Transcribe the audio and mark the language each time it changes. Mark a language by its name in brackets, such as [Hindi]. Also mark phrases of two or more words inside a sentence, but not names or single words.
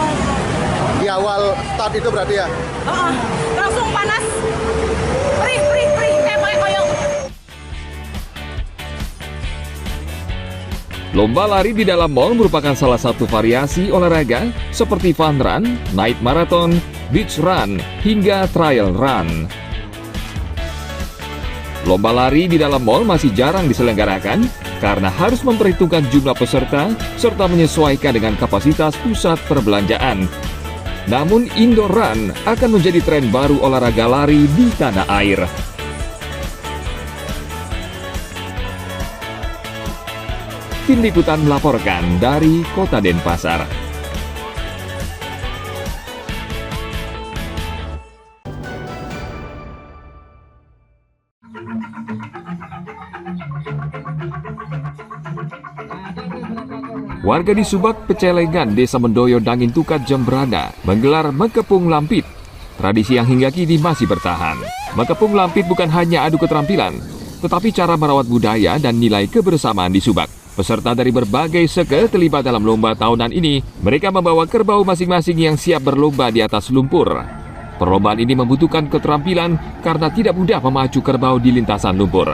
[Indonesian] Di awal start itu berarti ya? Langsung panas. Perih. Kayak pakai koyong. Lomba lari di dalam mal merupakan salah satu variasi olahraga seperti [English] fun run, night marathon, beach run, [Indonesian] hingga [English] trail run. [Indonesian] Lomba lari di dalam mal masih jarang diselenggarakan karena harus memperhitungkan jumlah peserta serta menyesuaikan dengan kapasitas pusat perbelanjaan. Namun [English] indoor run [Indonesian] akan menjadi tren baru olahraga lari di tanah air. Tim Liputan melaporkan dari Kota Denpasar. Warga di Subak, Pecelengan, Desa Mendoyo, Dangin Tukat, Jembrana menggelar Mekepung Lampit. Tradisi yang hingga kini masih bertahan. Mekepung Lampit bukan hanya adu keterampilan, tetapi cara merawat budaya dan nilai kebersamaan di Subak. Peserta dari berbagai seke terlibat dalam lomba tahunan ini. Mereka membawa kerbau masing-masing yang siap berlomba di atas lumpur. Perlombaan ini membutuhkan keterampilan karena tidak mudah memacu kerbau di lintasan lumpur.